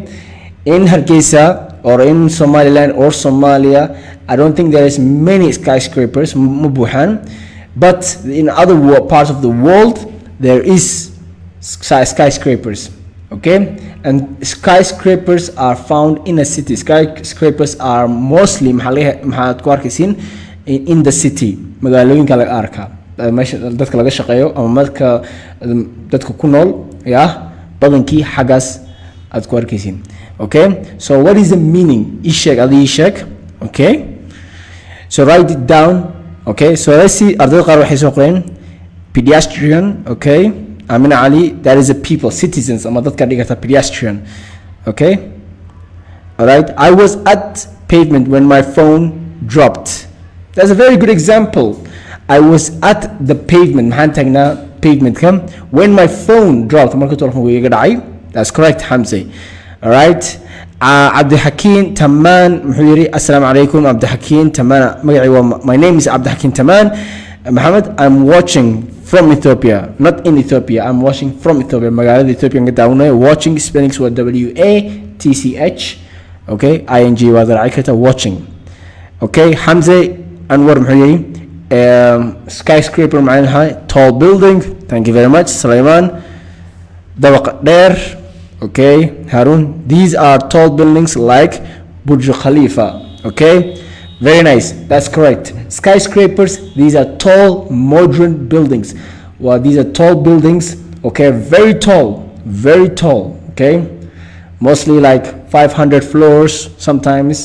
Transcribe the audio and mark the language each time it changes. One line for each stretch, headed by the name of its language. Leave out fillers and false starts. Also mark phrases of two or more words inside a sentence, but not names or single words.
English: In Hargeisa or in Somaliland or Somalia, I don't think there is many skyscrapers, Mubuhan, but in other parts of the world there is skyscrapers. Okay, and skyscrapers are found in a city. Skyscrapers are mostly in the city.
Somali: magaalooyinka laga arkaa meesha dadka laga shaqeeyo ama marka dadka ku nool badankii xagaas aad ku arkaysiin.
English: Okay, so what is the meaning? Ishek. Okay, so write it down. Okay, so let's see.
Somali: Ardayda qaar waxay soo qoreen pedestrian.
English: Okay, Amina Ali, that is a people, citizens,
Somali: ama dadka dhigata pedestrian.
English: Okay, all right. I was at pavement when my phone dropped. That's a very good example. I was at the pavement.
Somali: maxaan taagnaa
English: pavement-ka when my phone dropped.
Somali: marka telefoonku iga dhacay.
English: That's correct, Hamza. All right.
Somali: Abdulhakim Taman muxuu yiri
Arabic: السلام عليكم
Somali: Abdulhakim Taman magacii
English: my name is
Somali: Abdulhakim Taman Muhammad.
English: I'm watching from Ethiopia, not in Ethiopia. I'm watching from Ethiopia.
Somali: magaalada Ethiopia nga daawanayo.
English: Watching spellings were WATCH.
Somali: Okay, ING waa raaci karta watching.
English: Okay, Hamza Anwar
Somali: muxuu yiri
English: skyscraper macnaha tall building. Thank you very much.
Somali: Sulaiman dabaq dheer.
English: Okay, Harun, these are tall buildings like Burj Khalifa. Okay, very nice. That's correct. Skyscrapers, these are tall modern buildings. Well, these are tall buildings. Okay, very tall. Okay, mostly like 500 floors sometimes.